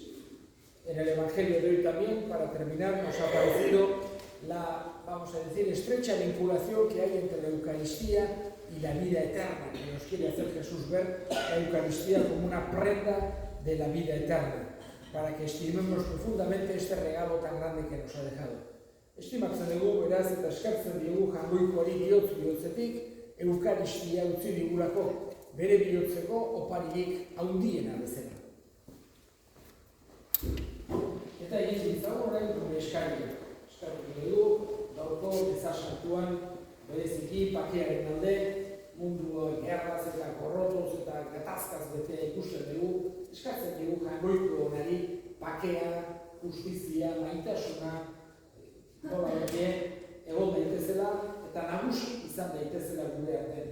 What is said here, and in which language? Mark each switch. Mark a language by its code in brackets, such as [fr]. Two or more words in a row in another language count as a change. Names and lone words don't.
[es] En el Evangelio de hoy también, para terminar, nos ha parecido la, vamos a decir, estrecha vinculación que hay entre la Eucaristía y la vida eterna, que nos quiere hacer Jesús ver la Eucaristía como una prenda de la vida eterna, para que estimemos profundamente este regalo tan grande que nos ha dejado. [eu] Estimatzen dugu, beraz, eta eskartzen diogu jangoikoari bihotzetik, Eukaristia utzi digulako, bere bihotzeko oparirik handiena bezala. Eta egin ditzago orain gure eskaria. Eskartuko dugu, gaurko meza santuan, bereziki pakearen alde, mundu gerraz eta gorrotoz eta gatazkaz betea ikusten dugu, eskatzen dugu jangoiko honari pakea, justizia, maitasuna, nola egon daitezela eta nagusi izan daitezela gure artean.